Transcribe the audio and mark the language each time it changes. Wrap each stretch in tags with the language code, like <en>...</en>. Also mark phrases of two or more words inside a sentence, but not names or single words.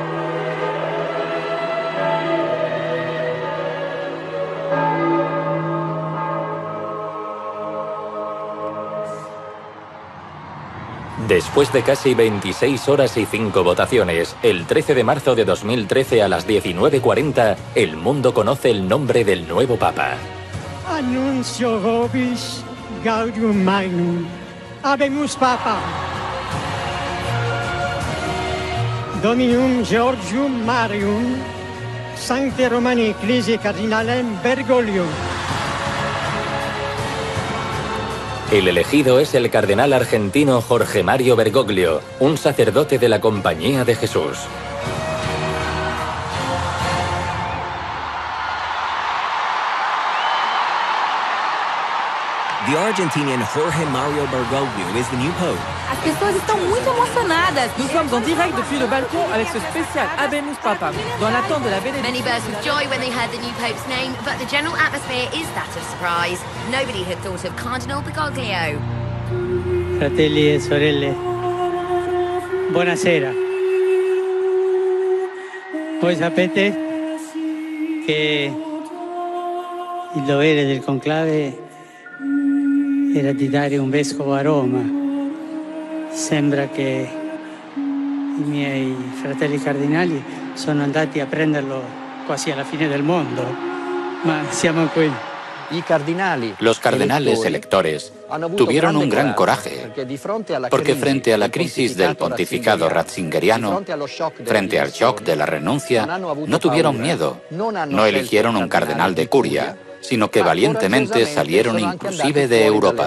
<es>Después de casi 26 horas y 5 votaciones, el 13 de marzo de 2013 a las 19:40, el mundo conoce el nombre del nuevo Papa.</es> <la>Annuncio vobis gaudium magnum. Habemus Papa. Dominum Georgium Marium, Sancte Romani Ecclesiae Cardinalem Bergoglio.</la> <es>El elegido es el cardenal argentino Jorge Mario Bergoglio, un sacerdote de la Compañía de Jesús.</es> <en>The Argentinian Jorge Mario Bergoglio is the new pope.</en> <pt>As pessoas estão muito emocionadas.</pt> <fr>Nous sommes en direct depuis le balcon avec ce spécial</fr> <la>Habemus Papam,</la> <fr>dans l'attente de la bénédiction.</fr> <en>Many burst with joy when they heard the new pope's name, but the general atmosphere is that of surprise. Nobody had thought of Cardinal Bergoglio.</en> <it>Fratelli e sorelle, buonasera. Voi sapete che il dovere del conclave era di dare un vescovo a Roma. Sembra che i miei fratelli cardinali sono andati a prenderlo quasi alla fine del mondo, ma siamo qui.</it> <es>Los cardenales electores tuvieron un gran coraje, porque frente a la crisis del pontificado ratzingeriano, frente al shock de la renuncia, no tuvieron miedo, no eligieron un cardenal de curia, sino que valientemente salieron inclusive de Europa.</es>